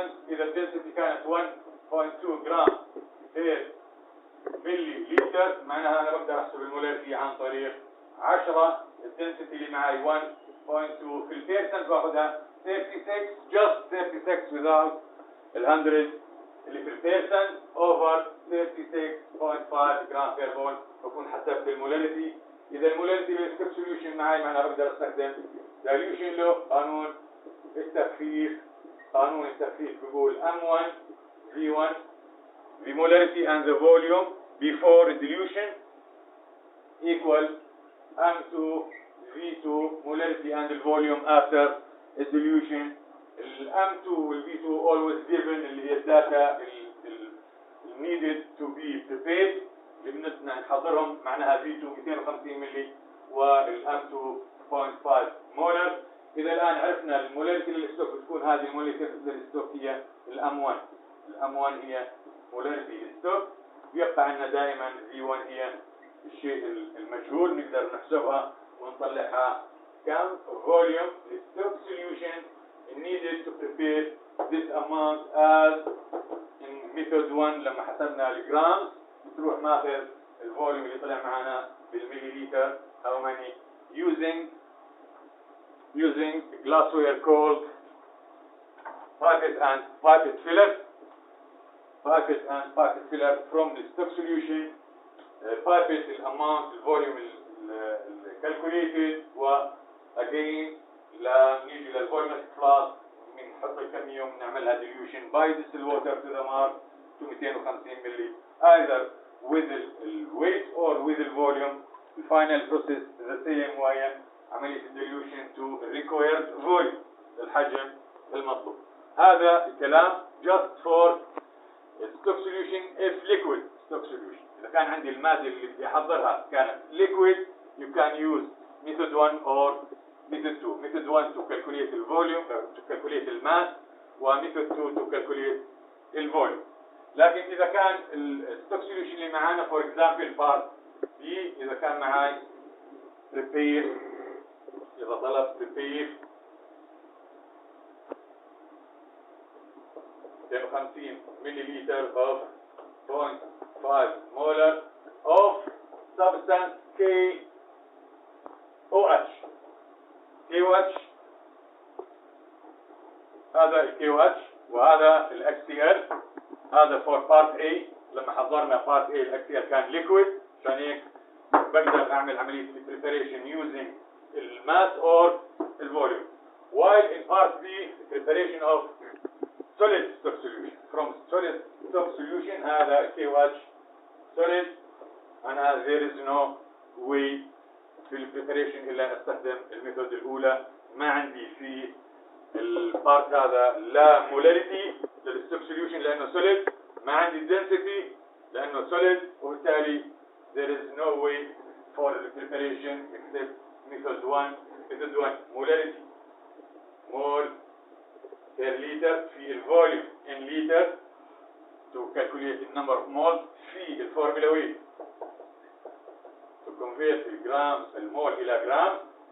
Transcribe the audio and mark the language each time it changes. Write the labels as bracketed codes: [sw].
[ar] اذا الدنسيتي كانت 1.2 جرام بير ملي لتر، معناها انا بقدر احسب المولاريتي عن طريق 10 الدنسيتي اللي معي 1.2 في البيرسنت باخذها 36 [en] just 36 without [ar] ال 100 اللي في البيرسنت اوفر 36.5 جرام بير مول، بكون حسبت المولاريتي. اذا المولاريتي بالستوك سوليوشن معي معناها بقدر استخدم دايلوشن لو قانون التخفيف. [en] قانون التخفيف بيقول M1 V1 the molarity and the volume before dilution equal M2 V2 molarity and the volume after dilution. [ar] ال M2 وال V2 [en] always given [ar] اللي هي الداتا [en] needed to be prepared [ar] اللي بدنا نحضرهم، معناها V2 250 ملي وال M2 0.5 مولر. إذا الآن عرفنا المولاريتي للستوك بتكون هذه المولاريتي للستوك هي الأم1. الأم1 هي مولاريتي للستوك، يبقى عندنا دائما V1 هي الشيء المجهول نقدر نحسبها ونطلعها كم فوليوم للستوك solution [en] needed to prepare this amount as in method 1. [ar] لما حسبنا الجرامز بتروح ماخذ الفوليوم اللي طلع معنا بالمليليتر [en] how many using glassware called pipette and pipette filler. Pipette and pipette filler from the stock solution. [ar] Pipette الامount الفوليوم calculated، و again نيجي للفوليومتريك فلاسك بنحط الكمية وبنعملها dilution by distilled water to the mark to 250 ملي [en] either with the weight or with the volume. The final process the same [ar] وهي عملية [en] dilution to required volume [ar] الحجم المطلوب. هذا الكلام [en] just for stock solution if liquid stock solution. [ar] إذا كان عندي المادة اللي بدي أحضرها كانت [en] liquid you can use method 1 or method 2. method 1 to calculate the volume to calculate the mass، و method 2 to calculate the volume. [ar] لكن إذا كان الstock solution اللي معانا for example part B، إذا كان معاي prepare، إذا طلب prepare 250 مليلتر of 0.5 molar of substance KOH. KOH هذا ال KOH وهذا ال HCl. [en] هذا for part A. [ar] لما حضرنا part A ال HCl كان liquid، عشان هيك بقدر أعمل عملية preparation using الماس or الvolume. [en] While in part B preparation of solid stock solution from solid stock solution هذا KOH solid، أنا there is no way [ar] في البريبريشن إلا أستخدم الميثود الأولى. ما عندي في البارت هذا لا مولاريتي للستوك سوليوشن لأنه solid، ما عندي density لأنه solid، وبالتالي [en] there is no way for the preparation except method 1. method 1 molarity mole per liter في الفوليوم in liter to calculate the number of moles في الفورمولا weight [ar] to convert الجرام المول إلى جرام.